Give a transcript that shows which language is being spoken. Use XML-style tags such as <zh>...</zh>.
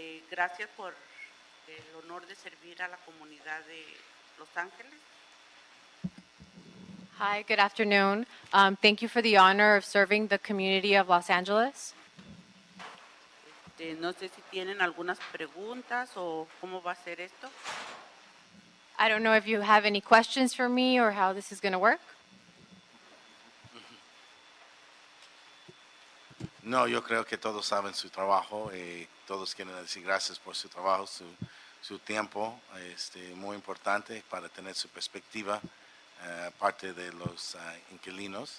<es>Gracias por el honor de servir a la comunidad de Los Ángeles.</es> <en>Hi, good afternoon. Thank you for the honor of serving the community of Los Angeles.</en> <es>No sé si tienen algunas preguntas o cómo va a ser esto.</es> <en>I don't know if you have any questions for me or how this is going to work.</en> <es>No, yo creo que todos saben su trabajo y todos quieren decir gracias por su trabajo, su tiempo, muy importante para tener su perspectiva, parte de los inquilinos.</es>